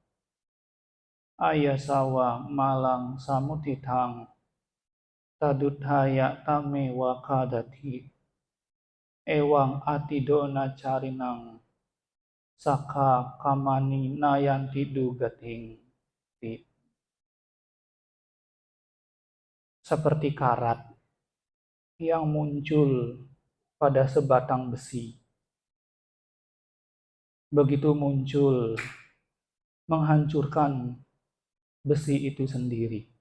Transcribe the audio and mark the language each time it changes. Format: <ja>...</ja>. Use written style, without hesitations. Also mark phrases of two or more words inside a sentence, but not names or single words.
<pi>Ayasawa malang samutitang tadutthaya tamewa kadati ewang atidona carinang saka kamani nayanti dugating.</pi> <id>Seperti karat yang muncul pada sebatang besi, begitu muncul menghancurkan besi itu sendiri.</id>